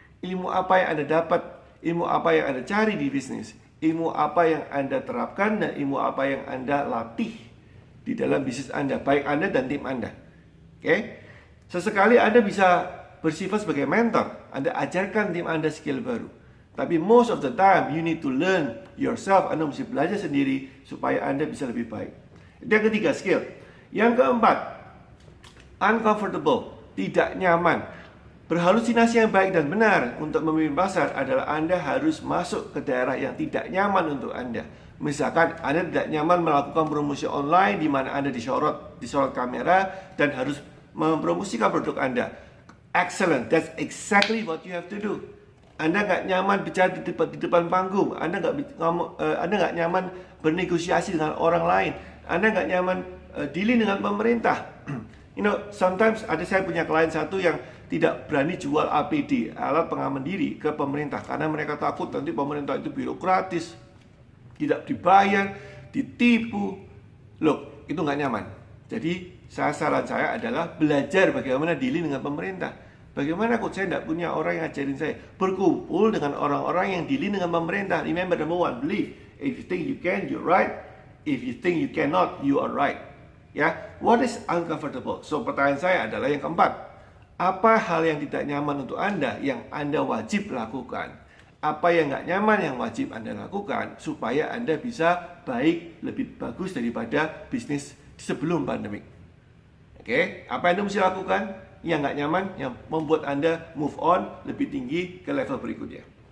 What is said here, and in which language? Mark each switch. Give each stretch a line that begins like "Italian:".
Indonesian: Ilmu apa yang Anda dapat? Ilmu apa yang Anda cari di bisnis? Ilmu apa yang Anda terapkan dan ilmu apa yang Anda latih di dalam bisnis Anda, baik Anda dan tim Anda. Oke? Sesekali Anda bisa bersifat sebagai mentor. Anda ajarkan tim Anda skill baru. Tapi
English: most of the time you need to learn yourself.
Indonesian: Anda mesti belajar sendiri supaya Anda bisa lebih baik. Itu yang ketiga, skill. Yang keempat, uncomfortable, tidak nyaman. Berhalusinasi yang baik dan benar untuk memimpin pasar adalah Anda harus masuk ke daerah yang tidak nyaman untuk Anda. Misalkan Anda tidak nyaman melakukan promosi online di mana Anda disorot kamera dan harus mempromosikan produk Anda.
English: Excellent, that's exactly what you have to do.
Indonesian: Anda nggak nyaman bicara di depan panggung, Anda nggak nyaman bernegosiasi dengan orang lain, Anda nggak nyaman
English: dealing
Indonesian: dengan pemerintah.
English: Sometimes
Indonesian: saya punya klien satu yang tidak berani jual APD, alat pengaman diri, ke pemerintah karena mereka takut nanti pemerintah itu birokratis, tidak dibayar, ditipu. Loh, itu nggak nyaman. Jadi saran saya adalah belajar bagaimana
English: dealing
Indonesian: dengan pemerintah. Bagaimana kok saya tidak punya orang yang ajarin saya? Berkumpul dengan orang-orang yang
English: dealing
Indonesian: dengan pemerintah.
English: Remember, number one, believe. If you think you can, you're right. If you think you cannot, you are right. Ya, what is uncomfortable?
Indonesian: So pertanyaan saya adalah yang keempat. Apa hal yang tidak nyaman untuk Anda yang Anda wajib lakukan? Apa yang nggak nyaman yang wajib Anda lakukan supaya Anda bisa baik, lebih bagus daripada bisnis sebelum pandemik? Oke, apa yang Anda mesti lakukan yang nggak nyaman, yang membuat Anda
English: move on
Indonesian: lebih tinggi ke level berikutnya.